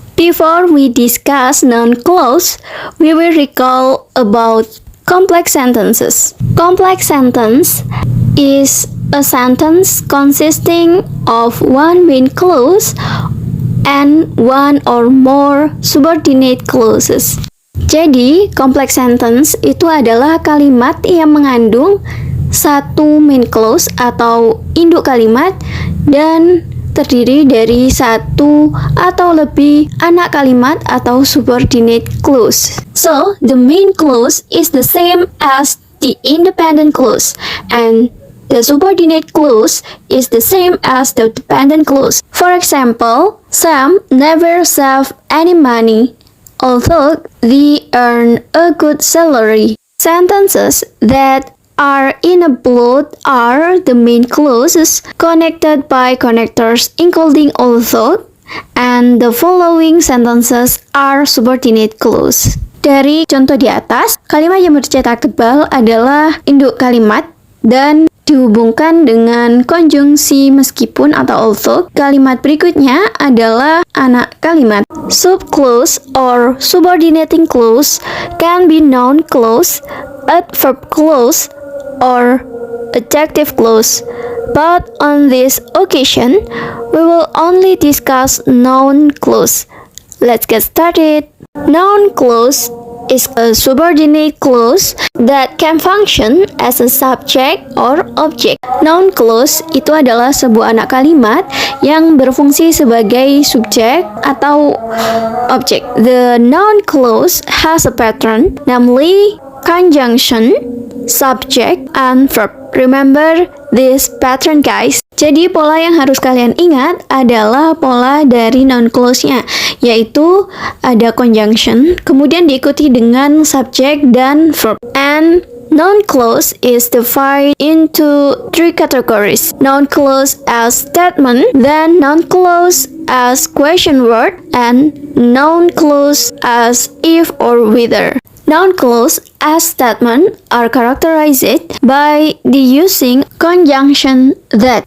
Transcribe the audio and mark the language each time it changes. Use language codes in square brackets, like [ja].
[en] Before we discuss noun clause, we will recall about complex sentences. Complex sentence is a sentence consisting of one main clause and one or more subordinate clauses. [id] Jadi, complex sentence itu adalah kalimat yang mengandung satu main clause atau induk kalimat dan terdiri dari satu atau lebih anak kalimat atau subordinate clause. [en] So, the main clause is the same as the independent clause, and the subordinate clause is the same as the dependent clause. For example, Sam never saved any money, although they earn a good salary. Sentences that are in a block are the main clauses connected by connectors including although, and the following sentences are subordinate clause. [id] Dari contoh di atas, kalimat yang bercetak tebal adalah induk kalimat dan dihubungkan dengan konjungsi meskipun atau although. Kalimat berikutnya adalah anak kalimat. [en] Subclause or subordinating clause can be noun clause, adverb clause, or adjective clause. But on this occasion, we will only discuss noun clause. Let's get started. Noun clause is a subordinate clause that can function as a subject or object. [id] Noun clause itu adalah sebuah anak kalimat yang berfungsi sebagai subjek atau objek. [en] The noun clause has a pattern, namely conjunction, subject, and verb. Remember this pattern, guys. [id] Jadi pola yang harus kalian ingat adalah pola dari noun clause-nya, yaitu ada conjunction, kemudian diikuti dengan subject dan verb. [en] And noun clause is divided into 3 categories. Noun clause as statement, then noun clause as question word, and noun clause as if or whether. Noun clause as statement are characterized by the using conjunction that.